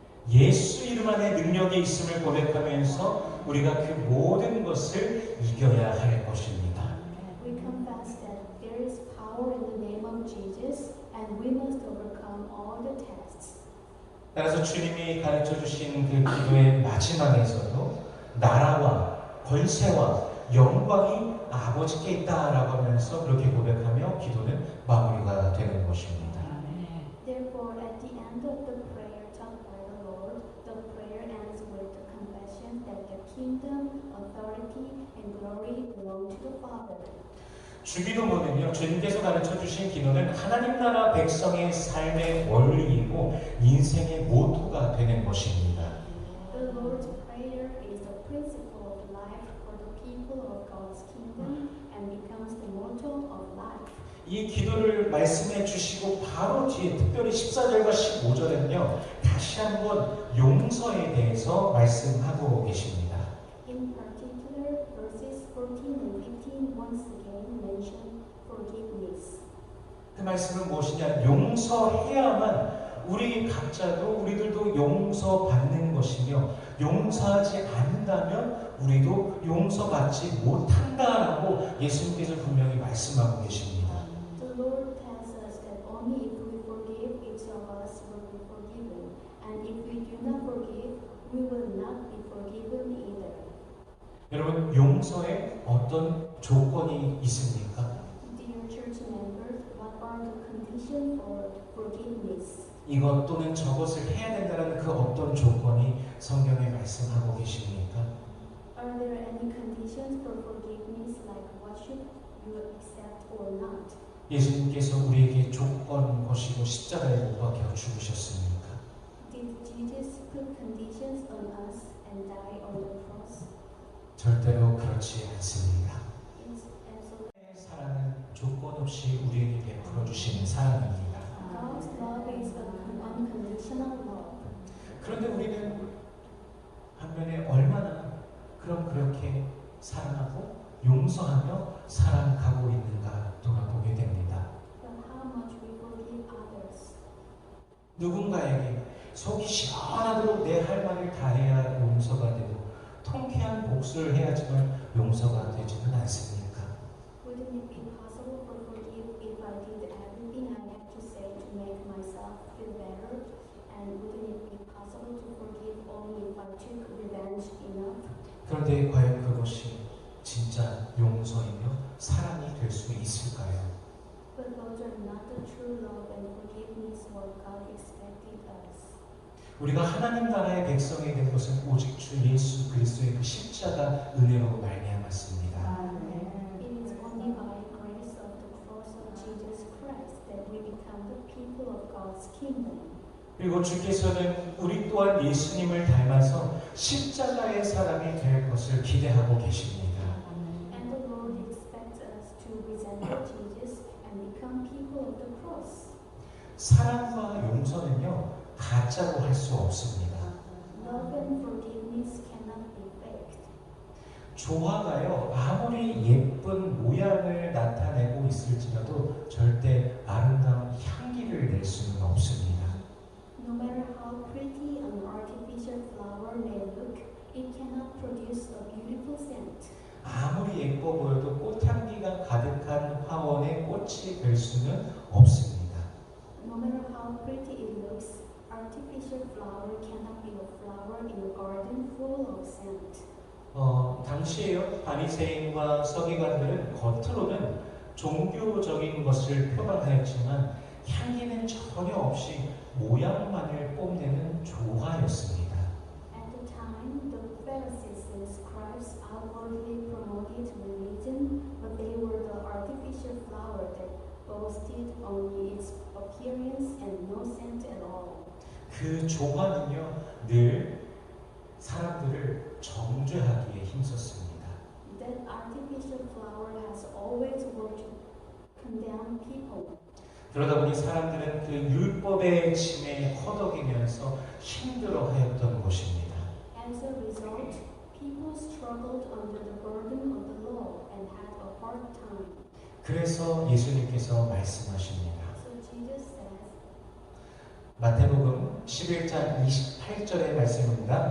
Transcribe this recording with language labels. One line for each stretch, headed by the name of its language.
Korean: 예수 이름 안에 능력이 있음을 고백하면서 우리가 그 모든 것을 이겨야 할 것입니다.
English: We confess that there is power in the name of Jesus and we must overcome all the tests.
Korean: 따라서 주님이 가르쳐 주신 그 기도의 마지막에서도 나라와 권세와 영광이 아버지께 있다라고 하면서 그렇게 고백하며 기도는 마무리가 되는 것입니다.
English: Therefore, at the end of the prayer taught by the Lord, the prayer ends with the confession that the kingdom, authority, and glory belong to the Father.
Korean: 주기도문은요, 주님께서 가르쳐 주신 기도는 하나님 나라 백성의 삶의 원리이고 인생의 모토가 되는 것입니다.
English: The Lord's Prayer is the principle of life for the people of God's kingdom and becomes the motto of life.
Korean: 이 기도를 말씀해 주시고 바로 뒤에 특별히 14절과 15절은요, 다시 한번 용서에 대해서 말씀하고 계십니다.
English: In particular, verses 14 and 15 once again mention forgiveness.
Korean: 그 말씀은 무엇이냐? 용서해야만 우리 각자도 우리들도 용서받는 것이며 용서하지 않는다면 우리도 용서받지 못한다라고 예수님께서 분명히 말씀하고 계십니다.
English: The Lord tells us that only if we forgive, each of us will be forgiven. And if we do not forgive, we will not be forgiven either.
Korean: 여러분, 용서에 어떤 조건이 있습니까?
English: Dear church members, what are the conditions for forgiveness?
Korean: 이것 또는 저것을 해야 된다는 그 그 어떤 조건이 성경에 말씀하고 계십니까?
English: Are there any conditions for forgiveness, like what should you accept or not?
Korean: 예수님께서 우리에게 조건 거시고 십자가에 못 박혀 죽으셨습니까?
English: Did Jesus put conditions on us and die on the cross?
Korean: 절대로 그렇지 않습니다.
English: It's absolutely.
Korean: 사랑은 조건 없이 우리에게 베풀어 주시는 사랑입니다.
English: God's love is an unconditional love.
Korean: 그런데 우리는 반면에 얼마나 그렇게 사랑하고 용서하며 살아가고 있는가 돌아보게 됩니다.
English: But how much we forgive others?
Korean: 누군가에게 속이 시원하도록 내 할 말을 다해야 용서가 되고 통쾌한 복수를 해야지만 용서가 되지는 않습니까?
English: Wouldn't it be possible for forgive if I did everything I had to say to make myself feel better? And wouldn't it be possible to forgive only if I took revenge enough?
Korean: 그런데 과연 그것이 진짜 용서이며 사랑이 될 수 있을까요?
English: But those are not the true love and forgiveness what God expected us.
Korean: 우리가 하나님 나라의 백성이 된 것은 오직 주 예수 그리스도의 그 십자가 은혜로 말미암았습니다.
English: It is only by grace of the cross of Jesus Christ that we become the people of God's kingdom.
Korean: 그리고 주께서는 우리 또한 예수님을 닮아서 십자가의 사람이 될 것을 기대하고 계십니다.
English: And the Lord expects us to resemble Jesus and become people of the cross.
Korean: 사랑과 용서는요 가짜로 할 수 없습니다.
English: Love and forgiveness cannot be faked.
Korean: 조화가요 아무리 예쁜 모양을 나타내고 있을지라도 절대 아름다운 향기를 낼 수는 없습니다.
English: No matter how pretty an artificial flower may look, it cannot produce a beautiful scent.
Korean: 아무리 예뻐 보여도 꽃향기가 가득한 화원의 꽃이 될 수는 없습니다.
English: No matter how pretty it looks, artificial flower cannot be a flower in a garden full of scent.
Korean: 당시에요 바리새인과 서기관들은 겉으로는 종교적인 것을 표방하였지만 향기는 전혀 없이 모양만을 뽐내는 조화였습니다.
English: At the time, the Pharisees and scribes outwardly promoted religion, but they were the artificial flower that boasted only its appearance and no scent at all.
Korean: 그 조화는요 늘 사람들을 정죄하기에 힘썼습니다.
English: That artificial flower has always worked to condemn people.
Korean: 그러다 보니 사람들은 그 율법의 짐에 허덕이면서 힘들어하였던 것입니다.
English: As a result, people struggled under the burden of the law and had a hard time.
Korean: 그래서 예수님께서 말씀하십니다.
English: So Jesus says,
Korean: 마태복음 11장 28절의 말씀입니다.